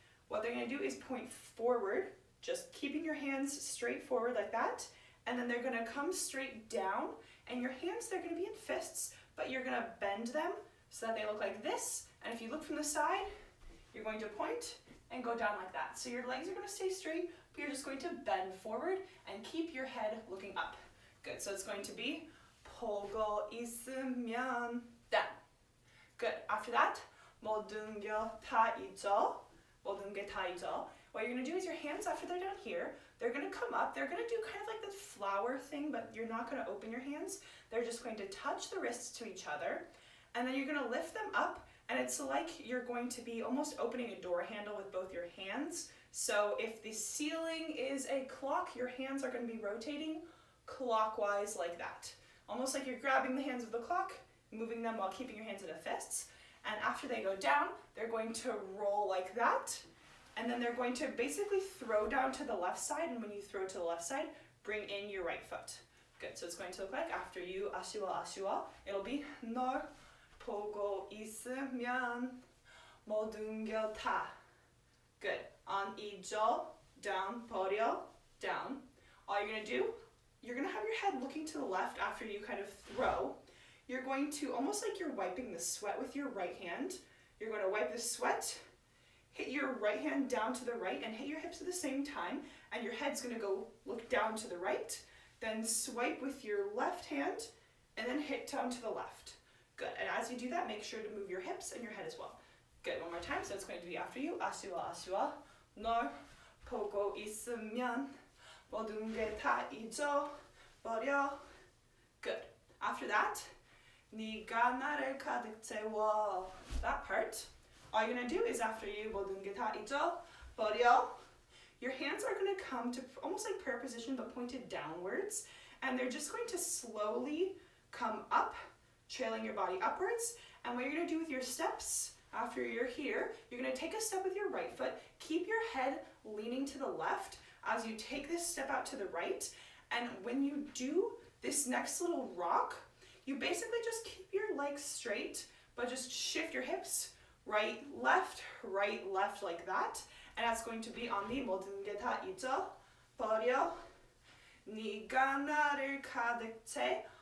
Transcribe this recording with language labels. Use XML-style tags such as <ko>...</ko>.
<en>What they're going to do is point forward, just keeping your hands straight forward like that, and then they're going to come straight down, and your hands, they're going to be in fists, but you're going to bend them so that they look like this, and if you look from the side, you're going to point and go down like that. So your legs are going to stay straight, but you're just going to bend forward and keep your head looking up. Good, so it's going to be</en> <ko>보고 있으면</ko> <en>down. Good, after that,</en> <ko>모든 게 다 잊어, 모든 게 다 잊어.</ko> <en>What you're going to do is your hands, after they're down here, they're going to come up, they're going to do kind of like the flower thing, but you're not going to open your hands. They're just going to touch the wrists to each other, and then you're going to lift them up, and it's like you're going to be almost opening a door handle with both your hands. So if the ceiling is a clock, your hands are going to be rotating clockwise like that. Almost like you're grabbing the hands of the clock, moving them while keeping your hands in a fists. And after they go down, they're going to roll like that. And then they're going to basically throw down to the left side. And when you throw to the left side, bring in your right foot. Good, so it's going to look like after you</en> <ko>아쉬워 아쉬워,</ko> <en>it'll be</en> <ko>널 보고 있으면 모든 게 다.</ko> <en>Good.</en> <ko>안 잊어,</ko> <en>down,</en> <ko>버려, down.</ko> <en>All you're going to do, you're going to have your head looking to the left after you kind of throw. You're going to, almost like you're wiping the sweat with your right hand. You're going to wipe the sweat, hit your right hand down to the right, and hit your hips at the same time. And your head's going to go look down to the right. Then swipe with your left hand, and then hit down to the left. Good, and as you do that, make sure to move your hips and your head as well. Good, one more time, so it's going to be after you.</en> <ko>아쉬워 아쉬워, 널 보고 있으면 모든 게 다 잊어버려.</ko> <en>Good. After that,</en> <ko>네가 나를 가득 채워.</ko> <en>That part, all you're going to do is after you</en> <ko>모든 게 다 잊어버려,</ko> <en>your hands are going to come to almost like prayer position but pointed downwards, and they're just going to slowly come up, trailing your body upwards. And what you're going to do with your steps, after you're here, you're going to take a step with your right foot, keep your head leaning to the left as you take this step out to the right, and when you do this next little rock, you basically just keep your legs straight, but just shift your hips, right, left, like that, and that's going to be on the</en> <ko>모든 게 다 잊어버려, 네가 나를 가득 채.</ko>